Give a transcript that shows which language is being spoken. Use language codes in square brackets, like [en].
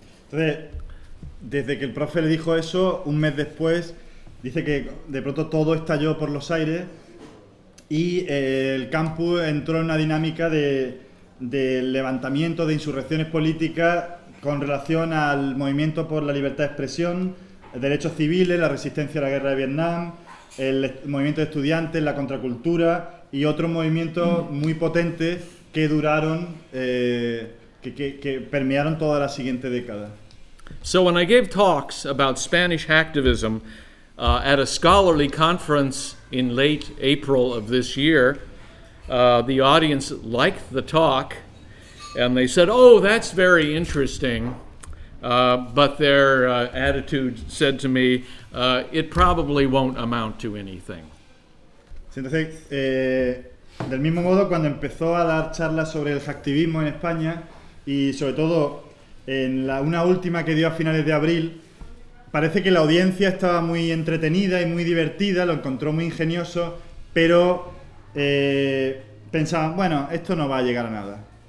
[es] Entonces, desde que el profe le dijo eso, un mes después, dice que de pronto todo estalló por los aires y el campus entró en una dinámica de levantamiento, de insurrecciones políticas con relación al movimiento por la libertad de expresión, derechos civiles, la resistencia a la guerra de Vietnam, el movimiento de estudiantes, la contracultura y otros movimientos muy potentes que duraron, que permearon toda la siguiente década. [en] So when I gave talks about Spanish hacktivism at a scholarly conference in late April of this year, the audience liked the talk and they said, oh, that's very interesting. But their attitude said to me, it probably won't amount to anything. [es] Entonces, del mismo modo, cuando empezó a dar charlas sobre el hacktivismo en España, y sobre todo en una última que dio a finales de abril, parece que la audiencia estaba muy entretenida y muy divertida, lo encontró muy ingenioso, pero pensaban, bueno, esto no va a llegar a nada.